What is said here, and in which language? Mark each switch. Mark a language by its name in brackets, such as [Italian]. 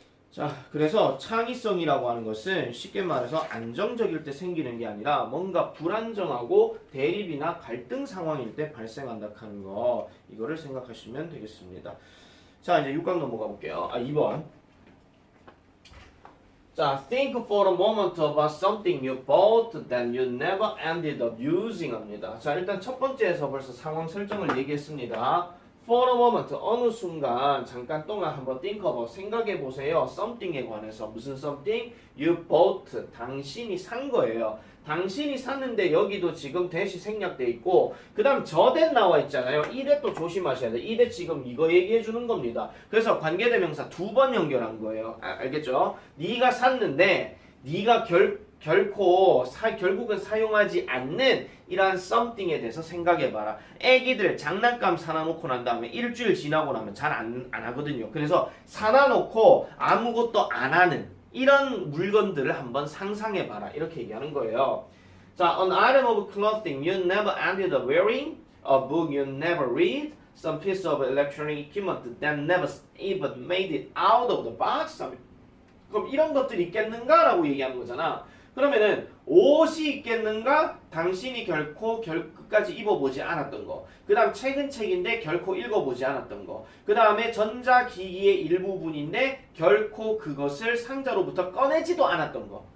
[Korean] 자, 그래서 창의성이라고 하는 것은 쉽게 말해서 안정적일 때 생기는 게 아니라 뭔가 불안정하고 대립이나 갈등 상황일 때 발생한다 하는 거. 이거를 생각하시면 되겠습니다. 자, 이제 6강 넘어가 볼게요. 2번. [English] 자, think for a moment about something you bought that you never ended up using 합니다. [Korean] 자, 일단 첫 번째에서 벌써 상황 설정을 얘기했습니다. [English] For a moment, [Korean] 어느 순간 잠깐 동안 한번 [English] think about, [Korean] 생각해 보세요. something에 관해서. 무슨 something? [English] You bought, [Korean] 당신이 산 거예요. 당신이 샀는데 여기도 지금 대시 생략돼 있고 그 다음 저대 나와 있잖아요. 이대 또 조심하셔야 돼요. 이대 지금 이거 얘기해 주는 겁니다. 그래서 관계대명사 2번 연결한 거예요. 알겠죠? 네가 샀는데 네가 결국은 사용하지 않는 이러한 something에 대해서 생각해봐라. 애기들 장난감 사놔놓고 난 다음에 일주일 지나고 나면 잘 안 하거든요. 그래서 사놔놓고 아무것도 안 하는 이런 물건들을 한번 상상해봐라. 이렇게 얘기하는 거예요. [English] 자, an item of clothing you never ended up wearing, a book you never read, some piece of electronic equipment that never even made it out of the box. [Korean] 그럼 이런 것들이 있겠는가? 라고 얘기하는 거잖아. 그러면은 옷이 있겠는가? 당신이 결코 끝까지 입어보지 않았던 거. 그 다음 책은 책인데 결코 읽어보지 않았던 거. 그 다음에 전자기기의 일부분인데 결코 그것을 상자로부터 꺼내지도 않았던 거.